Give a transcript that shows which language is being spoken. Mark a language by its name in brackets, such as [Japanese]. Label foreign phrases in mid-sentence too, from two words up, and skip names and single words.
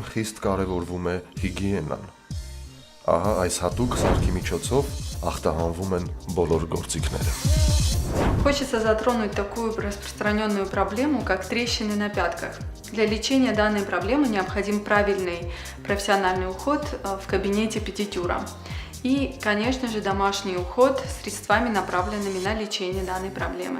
[Armenian] խիստ կարևորվում է հիգիենան։ Ահա այս հատուկ սարքի միջոցով ախտահանվում են բոլոր գործիքները։ [Russian] Хочется затронуть такую распространенную проблему, как трещины на пятках. Для лечения данной проблемы необходим правильный профессиональный уход в кабинете педикюра. И, конечно же, домашний уход средствами, направленными на лечение данной проблемы.